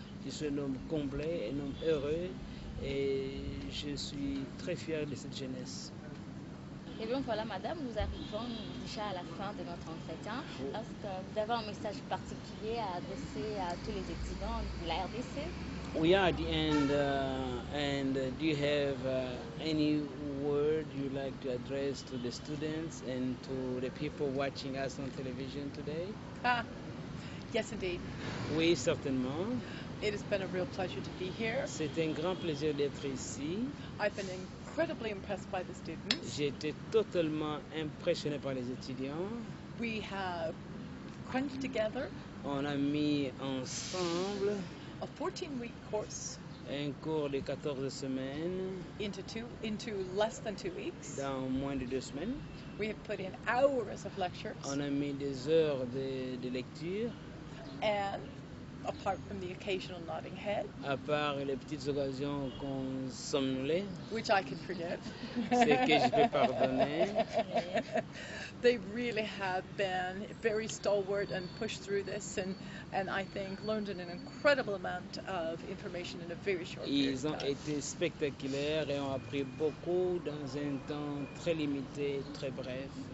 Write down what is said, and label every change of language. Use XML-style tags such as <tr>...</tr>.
<fr>Je suis un homme complet, un homme heureux et je suis très fier de cette jeunesse. Et bien voilà, madame, nous arrivons déjà à la fin de notre entretien. Est-ce que vous avez un message particulier à adresser à tous les étudiants de la RDC?</fr> <en>We are at the end, and do you have any word you like to address to the students and to the people watching us on television today? Yes, indeed.</en> <fr>Oui, certainement.</fr> <en>It has been a real pleasure to be here.</en> <fr>C'est un grand plaisir d'être ici.</fr> <en>I've been incredibly impressed by the students.</en> <fr>J'ai été totalement impressionné par les étudiants.</fr> <en>We have crunched together</en> <fr>On a mis ensemble</fr> <en>a 14-week course</en> <fr>un cours de 14 semaines</fr> <en>into less than 2 weeks.</en> <fr>dans moins de 2 semaines.</fr> <en>We have put in hours of lectures.</en> <fr>On a mis des heures de lecture.</fr> <en>And apart from the occasional nodding head,</en> <fr>à part les petites occasions qu'on somnolait,</fr> <en>which I can forget,</en> <fr>c'est que je peux pardonner.</fr> <en>They really have been very stalwart and pushed through this, and I think learned an incredible amount of information in a very short period</en> <fr>Ils ont</fr> <en>of time.</en> <fr>été spectaculaires et ont appris beaucoup dans un temps très limité, très bref.</fr>